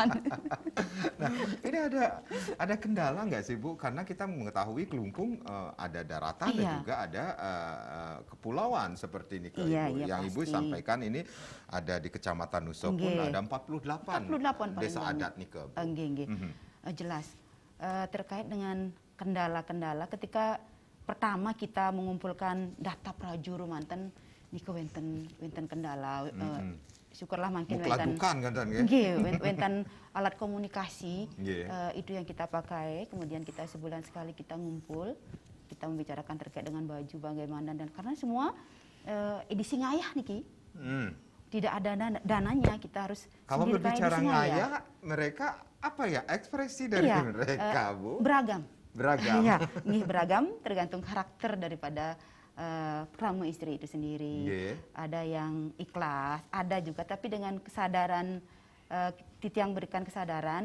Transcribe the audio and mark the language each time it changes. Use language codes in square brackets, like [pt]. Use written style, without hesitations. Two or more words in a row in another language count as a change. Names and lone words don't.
[id] Nah, ini ada kendala nggak sih, Bu? Karena kita mengetahui Kelungkung ada daratan dan Iya. juga ada kepulauan seperti ini ke Iya, Ibu. iya, Yang Ibu pasti. sampaikan ini ada di Kecamatan Nusa pun [ban] Nggih. [id] ada 48 48 paling desa banyak. adat nih ke. [ban] Nggih, nggih. Mhm. [id] Jelas. Terkait dengan kendala-kendala ketika pertama kita mengumpulkan data prajuru [ban] manten niku wenten kendala. [id] Syukurlah makin wenten Bukan kan ya? [ban] nggih, wenten alat komunikasi. Nggih. [id] Itu yang kita pakai. Kemudian kita sebulan sekali kita ngumpul, kita membicarakan terkait dengan baju bagaimana dan karena semua edisi ngayah niki. Hmm. Tidak ada dananya, kita harus Kalau sendiri berbicara edisi ngayah, mereka apa ya ekspresi dari Iya, mereka, Bu? beragam. Beragam. Iya, nih beragam tergantung karakter daripada krama istri itu sendiri. [ban] Nggih. [id] Ada yang ikhlas, ada juga tapi dengan kesadaran titiang berikan kesadaran,